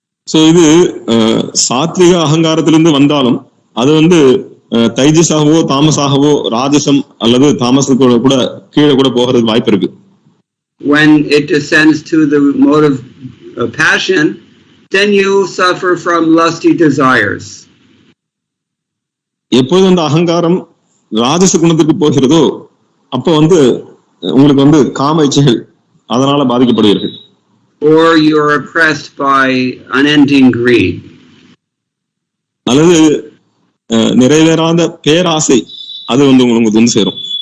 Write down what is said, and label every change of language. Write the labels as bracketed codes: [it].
[ta] So இது சாத்விக அகங்காரத்திலிருந்து வந்தாலும் அது வந்து தைஜஸாகவோ தாமஸாகவோ ராஜசம் அல்லது தாமசத்தோட கூட கீழே கூட போகிறதுக்கு வாய்ப்பு இருக்கு. [en] When it descends to the mode of passion, then you suffer from lusty desires. [ta] எப்போது அந்த அகங்காரம் ராஜச குணத்துக்கு போகிறதோ அப்போ வந்து உங்களுக்கு வந்து காம இச்சைகள் அதனால பாதிக்கப்படுவீர்கள். [en] Or you are oppressed by unending greed. [ta] அல்லது நிறைவேறாத பேராசை அது வந்து உங்களுக்கு வந்து சேரும்.